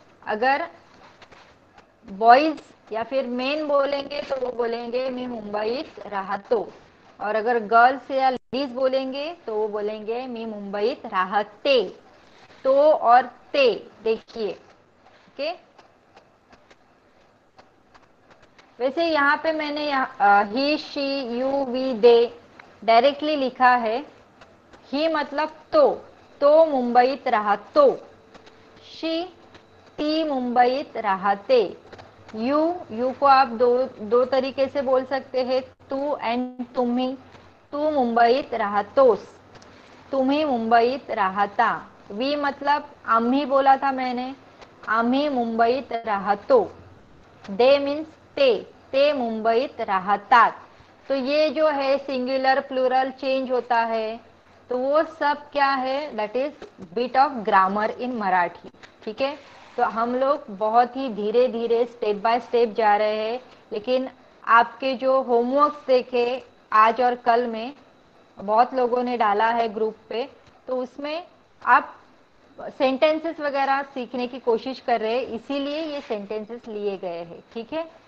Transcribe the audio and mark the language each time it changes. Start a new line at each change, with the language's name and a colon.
Hindi: अगर बॉयज या फिर मेन बोलेंगे तो वो बोलेंगे
Marathi: मी मुंबईत राहतो,
Hindi: और अगर गर्ल्स या लेडीज बोलेंगे तो वो बोलेंगे
Marathi: मी मुंबईत राहते।
Hindi: तो और ते देखिए, ओके। वैसे यहाँ पे मैंने ही, she, you, we, दे directly लिखा है। ही मतलब
Marathi: तो मुंबईत राहतो,
Hindi: शी,
Marathi: ती मुंबईत राहते,
Hindi: यू को आप दो तरीके से बोल सकते हैं, तू एंड तुम्ही,
Marathi: तू मुंबईत राहतोस, तुम्ही मुंबईत राहता।
Hindi: वी मतलब आम्ही बोला था मैंने,
Marathi: आम्ही मुंबईत राहतो।
English: they means
Marathi: ते मुंबईत राहतात।
Hindi: तो ये जो है सिंगुलर प्लूरल चेंज होता है, तो वो सब क्या है,
English: that is bit of grammar in Marathi,
Hindi: ठीक है। तो हम लोग बहुत ही धीरे धीरे स्टेप बाय स्टेप जा रहे हैं, लेकिन आपके जो होमवर्क्स देखे आज और कल में बहुत लोगों ने डाला है ग्रुप पे, तो उसमें आप सेंटेंसेस वगैरह सीखने की कोशिश कर रहे हैं, इसीलिए ये सेंटेंसेस लिए गए हैं, ठीक है।